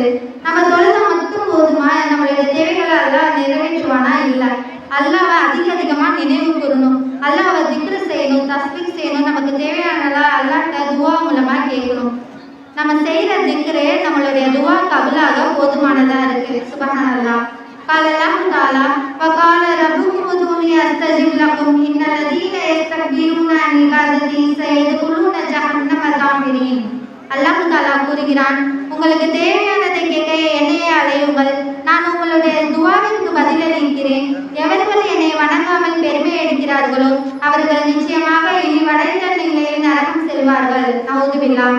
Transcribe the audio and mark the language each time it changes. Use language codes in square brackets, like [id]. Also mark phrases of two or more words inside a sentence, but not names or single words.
[ta] நம்ம தொழுகை மட்டும் போதுமா, நம்மளுடைய தேவைகளை அல்லாஹ் நிறைவேற்றுவானா? இல்லை. அல்லாஹ்வை அதிகமாக நினைவு கூறணும், அல்லாஹ்வை திக்ர் செய்யணும், தஸ்பீஹ் செய்யணும். நமக்கு தேவையானதா அல்லாஹ்ட்ட துவா மூலமா கேட்கணும். நம்ம செய்யற திக்ரே நம்மளுடைய துவா கபூலாக போதுமானதா இருக்கு. சுப்ஹானல்லாஹ். [ar] قال الله تعالى وقال ربكم ادعوني استجب لكم ان الذين يستكبرون عن عبادتي سيدخلون جهنم داخرين. [ta] அல்லாஹ் தஆலா கூறுகிறான், உங்களுக்கு தேவையானதை கேட்க என்னையே அழையுங்கள், நான் உங்களுடைய துவாவிற்கு பதிலளிக்கிறேன். எவர்கள் என்னை வணங்காமல் பெருமை எடுக்கிறார்களோ அவர்கள் நிச்சயமாக இழிவடைந்த நிலையில் நரகம் செல்வார்கள். [ar] نعوذ بالله.